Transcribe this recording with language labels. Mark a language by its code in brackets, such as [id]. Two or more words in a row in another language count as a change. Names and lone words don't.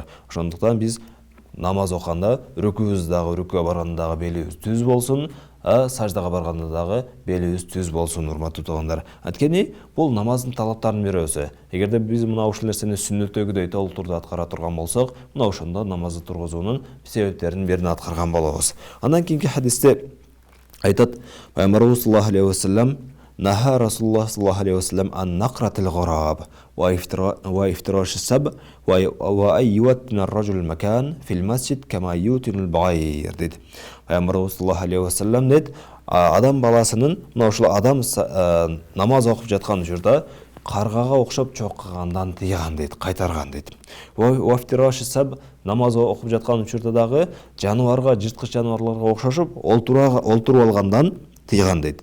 [ky] Ошондуктан биз намаз окуганда рүкүгө барганда дагы белибиз түз болсун, саждага барганда дагы белибиз түз болсун, урматтуу туугандар. Анткени бул намаздын талаптарынын бирөөсү. Эгерде биз мына ушул нерсени сүннөттөгүдөй толук турда аткара турган болсок, мына ошондо намазды тургузуунун себептеринин биrini аткарган болобуз. Андан кийинки хадисте айтат: Пайгамбарыбыз [ar] صلى الله عليه وسلم نهى رسول الله صلى الله عليه وسلم عن نقرة الغراب وافتراش السبع وأن يوطن الرجل المكان في المسجد كما يوطن البعير дейт. [ky] Пайгамбарыбыз [ar] صلى الله عليه وسلم [ky] дейт: адам баласынын, мына ушул адам намаз окуп жаткан учурда каргага окшоп чоккагандан тыйган дейт, кайтарган дейт. [ar] وافتراش السبع, [ky] намаз окуп жаткан учурда дагы жаныбарга, жырткыч жаныбарларга окшошуп олтуруп алгандан тыйган дейт.